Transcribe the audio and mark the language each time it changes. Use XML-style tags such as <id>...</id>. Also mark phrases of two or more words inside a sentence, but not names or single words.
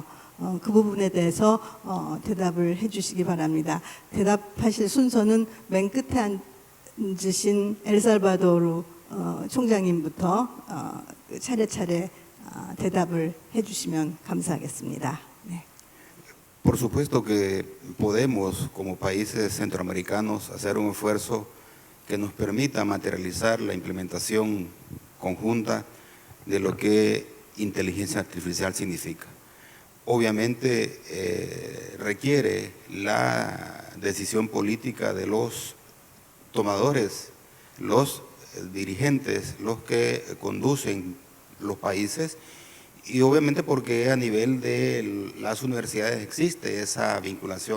<ko>그 부분에 대해서 대답을 해주시기 바랍니다. 대답하실 순서는 맨 끝에 앉으신 엘살바도르 총장님부터 차례차례 대답을 해주시면 감사하겠습니다. 네.</ko> <es>Por supuesto que podemos, como países centroamericanos, hacer un esfuerzo que nos permita materializar la implementación conjunta de lo que inteligencia artificial significa. Obviamente requiere la decisión política de los tomadores, los dirigentes, los que conducen los países, y obviamente porque a nivel de las universidades existe esa vinculación.</es>